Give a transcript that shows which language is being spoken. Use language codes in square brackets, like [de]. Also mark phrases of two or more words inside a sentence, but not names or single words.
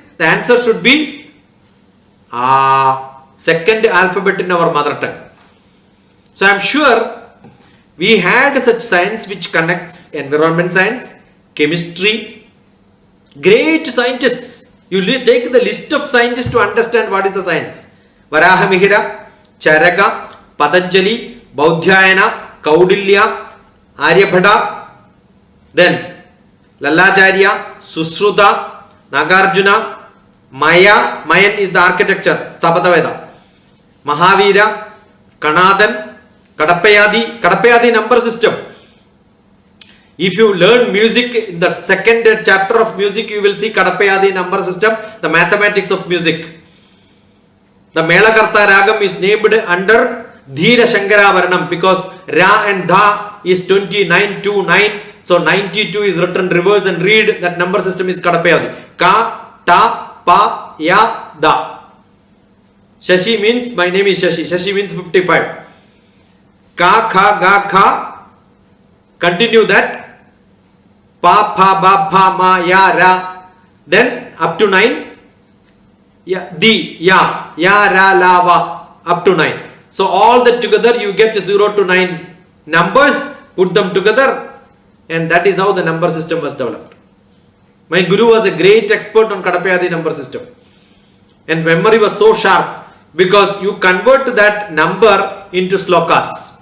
[en] The answer should be second alphabet in our mother tongue. So I am sure we had such science which connects environment science, chemistry, great scientists. You take the list of scientists to understand what is the science. Varahamihira, Charaka, Patanjali, Baudhyayana, Kaudilya, Aryabhata, then Lalacharya, Susruta, Nagarjuna, Mayan is the architecture, Sthapata Veda, Mahavira, Kanadan, Kadapayadi number system. If you learn music, in the second chapter of music, you will see Kadapayadi number system, the mathematics of music. The Melakarta Ragam is named under Dhira Shankara Varnam because Ra and Dha is 29 to 9. So 92 is written reverse and read. That number system is Kadapayadi. Ka, Ta, Pa, Ya, da. Shashi means my name is Shashi. Shashi means 55. Ka, kha, ga, kha. Continue that. Pa, pha, ba, pha, ma, ya, ra. Then up to 9. Ya, di, ya, ra, la, va. Up to 9. So all that together you get 0 to 9 numbers. Put them together. And that is how the number system was developed. My guru was a great expert on Kadapayadi number system. And memory was so sharp because you convert that number into slokas.